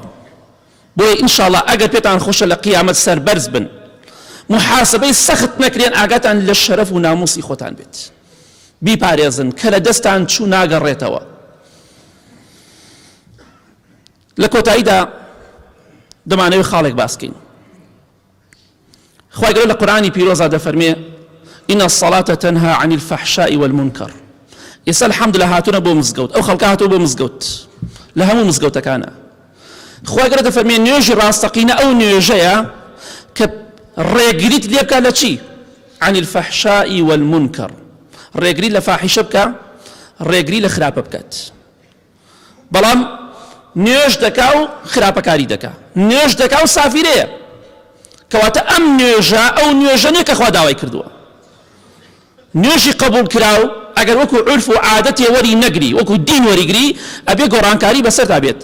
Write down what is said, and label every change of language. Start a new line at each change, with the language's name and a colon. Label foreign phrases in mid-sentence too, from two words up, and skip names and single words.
Central Kurdish: بۆیە ئینشاءڵڵا ئەگەر پێتان خۆشە لە قیامەت سەربەرز بن محاسبەی سەخت نەکرێن ئاگاتان لە شەرەف و ناموسی خۆتان بێت، بیپارێزن کە لە دەستان چوو ناگەڕێتەوە. لە کۆتاییدا دەمانەوێت خاڵێک باسکەین. خوای گەورە لە قورئانی پیرۆزا دەفەرمێ
Arabic: إن الصلاة تنهى عن الفحشاء والمنكر.
Central Kurdish: ئێستا الحەمدولله هاتوونە بۆ مزگەوت، ئەو خەڵکە هاتووە بۆ مزگەوت لە هەموو مزگەوتەکانە. خوای گەورە دەفەرمێ نوێژی ڕاستەقینە ئەو نوێژەیە کە ڕێگریت لێ بکە لە چی؟
Arabic: عن الفحشاء والمنكر.
Central Kurdish: ڕێگری لە فاحیشە بکە، ڕێگری لە خراپە بکات. بەڵام نوێژ دەکا و خراپەکاری دەکا، نوێژ دەکا و سافیرەیە، کەواتە ئەم نوێژە ئەو نوێژە نیە کە خوا داوای کردووە. نوێژی قبول کراو ئەگەر وەکو عرف و عادەتێ وەری نەگری وەکو دین وەریگری ئەبێ گۆڕانکاری بەسەرتا بێت.